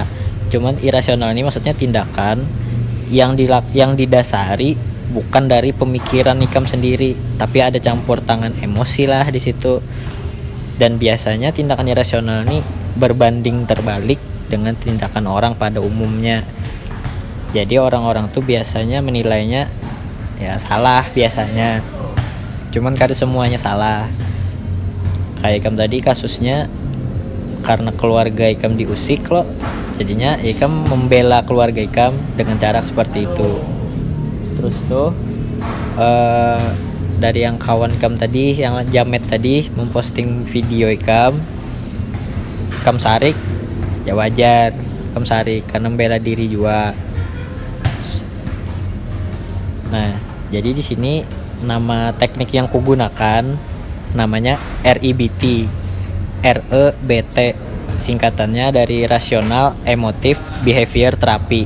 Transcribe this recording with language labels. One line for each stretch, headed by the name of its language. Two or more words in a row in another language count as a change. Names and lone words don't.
Indonesian: Cuman irasional ini maksudnya tindakan yang didasari bukan dari pemikiran ikam sendiri, tapi ada campur tangan emosi lah di situ. Dan biasanya tindakan irasional ini berbanding terbalik dengan tindakan orang pada umumnya. Jadi orang-orang tuh biasanya menilainya ya salah biasanya. Cuman kada semuanya salah. Kayak ikam tadi kasusnya karena keluarga ikam diusik loh. Jadinya ikam membela keluarga ikam dengan cara seperti itu. Terus tuh dari yang kawan ikam tadi, yang jamet tadi memposting video ikam sarik, ya wajar ikam sarik karena membela diri juga. Nah, jadi di sini nama teknik yang kugunakan namanya REBT. REBT singkatannya dari
English: Rational Emotive Behavior Therapy.